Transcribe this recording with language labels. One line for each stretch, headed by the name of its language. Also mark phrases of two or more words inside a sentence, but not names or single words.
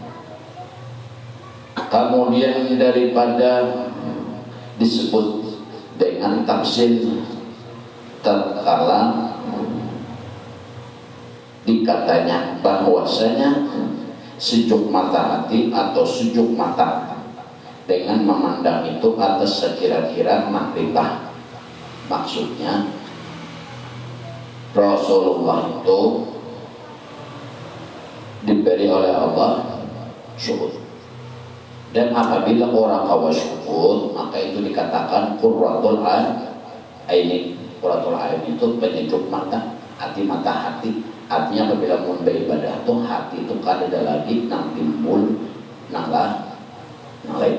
Indonesian: Kemudian daripada disebut dengan tafsir tatkala dikatanya bahwasanya sejuk mata hati atau sejuk mata dengan memandang itu atas sekira-kira makrifah. Maksudnya Rasulullah itu diberi oleh Allah syuhud, dan apabila orang kawa syuhud maka itu dikatakan
Arabic: قرة العين. قرة العين
Indonesian: itu penyejuk mata hati.
Banjar: Artinya apabila mau beribadah tuh hati itu kada ada lagi nang timbul nang lain.